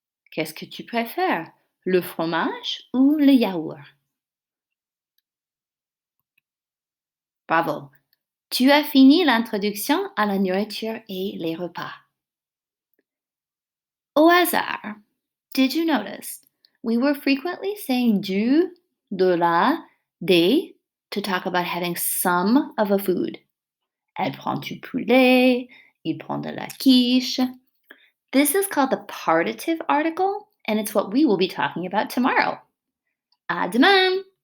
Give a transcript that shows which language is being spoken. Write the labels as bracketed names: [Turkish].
[French] Qu'est-ce que tu préfères? Le fromage ou le yaourt? Bravo! Tu as fini l'introduction à la nourriture et les repas. Au hasard, [English] did you notice we were frequently saying du, de la, des to talk about having some of a food? [French] Elle prend du poulet, il prend de la quiche. [English] This is called the partitive article, and it's what we will be talking about tomorrow. [French] À demain!